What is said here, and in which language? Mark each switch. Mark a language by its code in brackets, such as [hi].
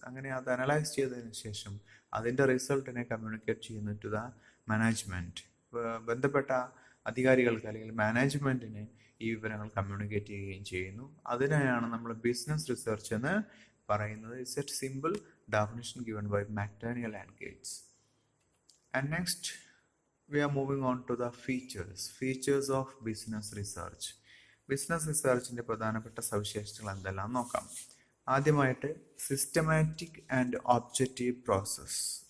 [ml] അങ്ങനെ അത് അനലൈസ് ചെയ്തതിന് ശേഷം അതിൻ്റെ റിസൾട്ടിനെ കമ്മ്യൂണിക്കേറ്റ് ചെയ്യുന്നു [en] To the management. [ml] ബന്ധപ്പെട്ട അധികാരികൾക്ക് അല്ലെങ്കിൽ മാനേജ്മെൻറ്റിന് ഈ വിവരങ്ങൾ കമ്മ്യൂണിക്കേറ്റ് ചെയ്യുകയും ചെയ്യുന്നു. അതിനെയാണ് നമ്മൾ ബിസിനസ് റിസർച്ച് എന്ന് പറയുന്നത്. [en] It's a simple definition given by McDaniel and Gates. And next we are moving on to the features of business research. [ml] Business റിസർച്ചിൻ്റെ പ്രധാനപ്പെട്ട സവിശേഷതകൾ എന്തെല്ലാം നോക്കാം. ആദ്യമായിട്ട് [en] Systematic and objective process.